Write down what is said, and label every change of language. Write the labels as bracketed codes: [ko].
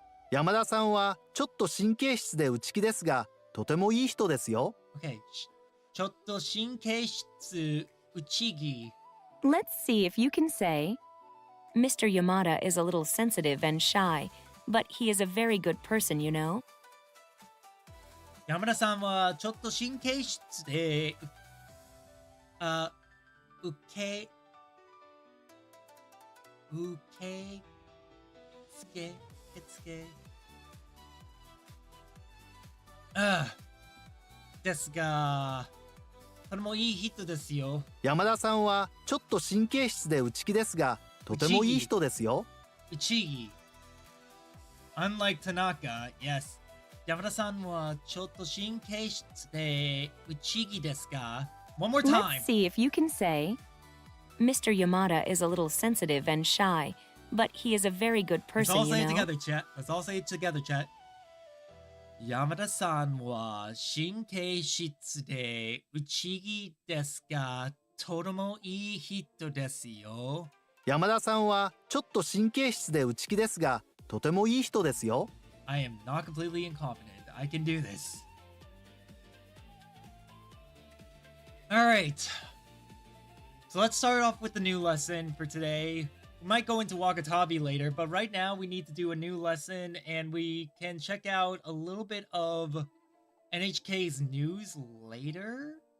[ja] 山田さんはちょっと神経質で内気ですが、とてもいい人ですよ。 Okay, ちょっと神経質内気. [en] Let's see if you can say, Mr. Yamada is a little sensitive and shy, but he is a very good person, you know? [ja] 山田さんはちょっと神経質で、受け付けですが、とてもいい人ですよ。山田さんはちょっと神経質で内気ですが、とてもいい人ですよ。 [en] 内気。Unlike Tanaka, yes. [ja] 山田さんはちょっと神経質で内気ですが、 [en] One more time. Let's see if you can say, Mr. Yamada is a little sensitive and shy, but he is a very good Let's person, all you say it know? together, chat. Let's all say it together, chat. [ja] 山田さんは神経質で内気ですが、とてもいい人ですよ。山田さんはちょっと神経質で内気ですが、とてもいい人ですよ。 [en] I am not completely incompetent. I can do this. Alright. So let's start off with the new lesson for today. We might go into Wakatabi later, but right now we need to do a new lesson and we can check out a little bit of NHK's news later.